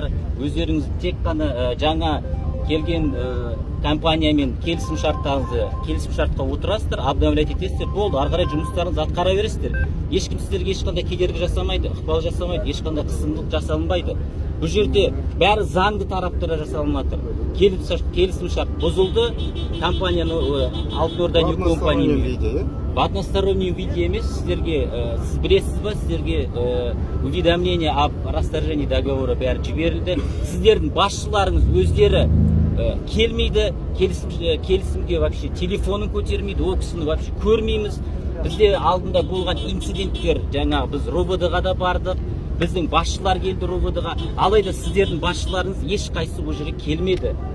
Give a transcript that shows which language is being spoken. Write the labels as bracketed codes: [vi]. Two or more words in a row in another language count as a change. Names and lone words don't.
[kk] Өздеріңіз тек қана жаңа келген компаниямен келісімшартқа отырасыздар, обновлять етесіздер, болды, ары қарай жұмыстарыңызды атқара бересіздер. Ешкім сіздерге ешқандай кедергі жасамайды, ықпал жасамайды, ешқандай қысымдық жасалынбайды. Бұл жерде бәрі заңды тараптары жасалынып жатыр. Келісімшарт бұзылды, компанияны Алтын Орда Нью компаниямен [ru] в одностороннем виде [kk] емес, сіздерге сіз білесіз ба, сіздерге [ru] уведомление об расторжении договора [kk] бәрі жіберілді. Сіздердің басшыларыңыз өздері келмейді, келісімге вообще телефонын көтермейді, ол кісіні вообще көрмейміз. Бізде алдында болған инциденттер, жаңа біз РОВД-ға да бардық, біздің басшылар келді РОВД-ға, алайда сіздердің басшыларыңыз ешқайсысы бұл жерге келмеді.